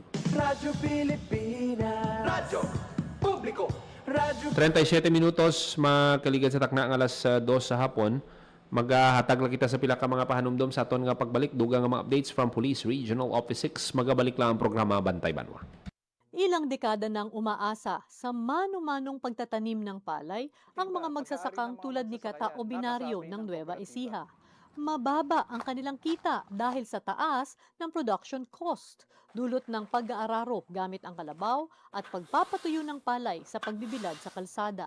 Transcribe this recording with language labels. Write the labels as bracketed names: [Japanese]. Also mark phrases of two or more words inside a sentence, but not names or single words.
[Filipino] Radyo Pilipinas. Radyo Publiko. Radyo [Hiligaynon] 37 minutos makaligad sa takna ang alas 2 sa hapon. Maghatag lang kita sa pila ka mga pahanumdom sa aton nga pagbalik, dugang nga mga [English] updates from [Hiligaynon] Police Regional Office 6. Magabalik lang ang programa Bantay Banwa. [Filipino] Ilang dekada nang umaasa sa mano-manong pagtatanim ng palay ang mga magsasakang tulad ni Kata Obinario ng Nueva Ecija. Mababa ang kanilang kita dahil sa taas ng [English] production cost, [Filipino] dulot ng pag-aararo gamit ang kalabaw at pagpapatuyo ng palay sa pagbibilad sa kalsada.